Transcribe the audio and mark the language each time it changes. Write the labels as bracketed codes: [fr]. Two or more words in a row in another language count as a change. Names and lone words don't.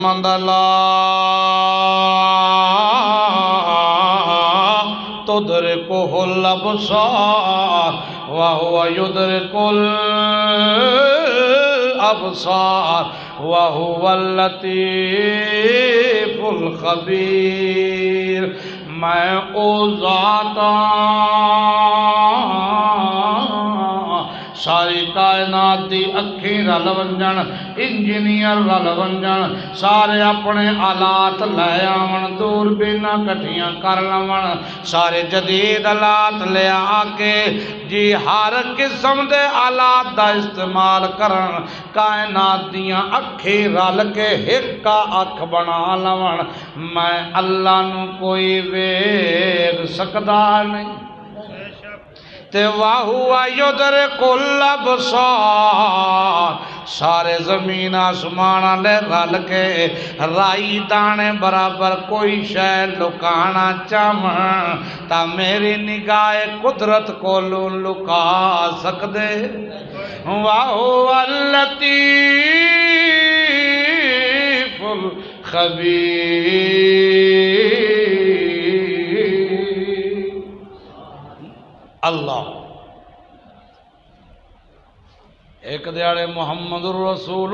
[ar] لا تدركه الأبصار وهو يدرك الأبصار وهو اللطيف الخبير [skr] میں او ذاتا ساری کائنات دی اکھی رل ونجن انجینئر رل ونجن سارے اپنے آلات لے آون دوربیناں کٹھیاں کر لون سارے جدید آلات لے آ کے جی ہر قسم دے آلات دا استعمال کرن کائنات دیاں اکھی رل کے ایک اکھ بنا لون میں اللہ نو کوئی ویکھ سکدا نہیں تے [ar] وَهُوَ يُدْرِكُ الْأَبْصَارَ [skr] سارے زمین آسمان لے رل کے رائی دانے برابر کوئی شے لکانا چاہاں تا میری نگاہ قدرت کو لکا سکدے وَهُوَ [ar] اللطیف الخبیر [skr] اللہ ایک دیاڑے محمد الرسول